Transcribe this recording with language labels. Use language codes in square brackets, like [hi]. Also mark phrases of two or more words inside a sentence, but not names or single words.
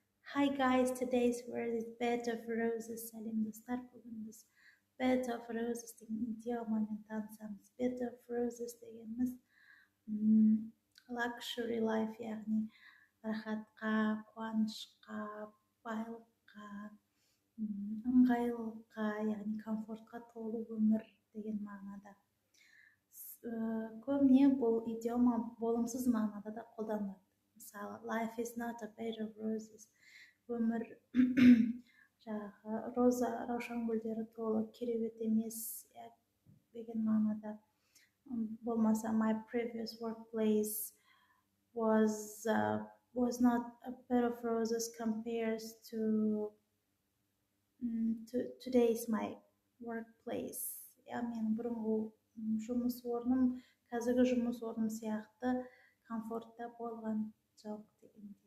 [en] Hi guys, today's word is bed of roses. [kk] Сәлем достар, бүгін біз [en] bed of roses [kk] деген идиомамен танысамыз. [en] Bed of roses [kk] дегеніміз [en] luxury life, [kk] яғни рахатқа, қуанышқа, байлыққа, ыңғайлылыққа, яғни комфортқа толы өмір деген мағынада. Көбіне бұл идиома болымсыз мағынада да қолданылады. Мысалы, [en] life is not a bed of roses. [kk] Өмір жаңағы роза раушан гүлдері толы кереует емес деген мағынада. Болмаса, [en] my previous workplace was not a bed of roses compares to today's my workplace. [kk] Менің бұрынғы жұмыс орным қазіргі жұмыс орным сияқты комфортта болған жоқ дегендей.